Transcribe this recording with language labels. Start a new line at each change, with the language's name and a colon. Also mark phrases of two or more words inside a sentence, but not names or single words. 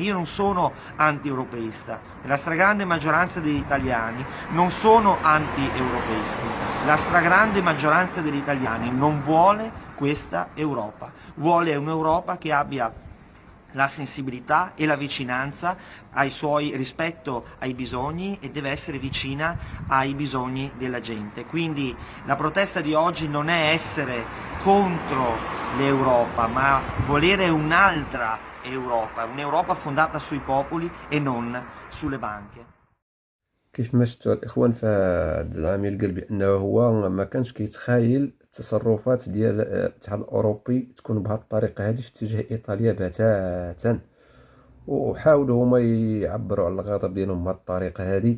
Italian: Io non sono anti-europeista, la stragrande maggioranza degli italiani non sono anti-europeisti, la stragrande maggioranza degli italiani non vuole questa Europa, vuole un'Europa che abbia la sensibilità e la vicinanza rispetto ai bisogni, e deve essere vicina ai bisogni della gente. Quindi la protesta di oggi non è essere contro l'Europa, ma volere un'altra Europa, un'Europa fondata sui popoli e non sulle banche.
Arabic: كيف ما شفتوا الإخوان فهاد العامل قال بأنه هو ما كانش كيتخايل التصرفات ديال الاتحاد الأوروبي تكون بهاد الطريقة هادي في اتجاه إيطاليا بتاتا، وحاولوا هما يعبروا على الغضب ديالهم بهاد الطريقة هادي.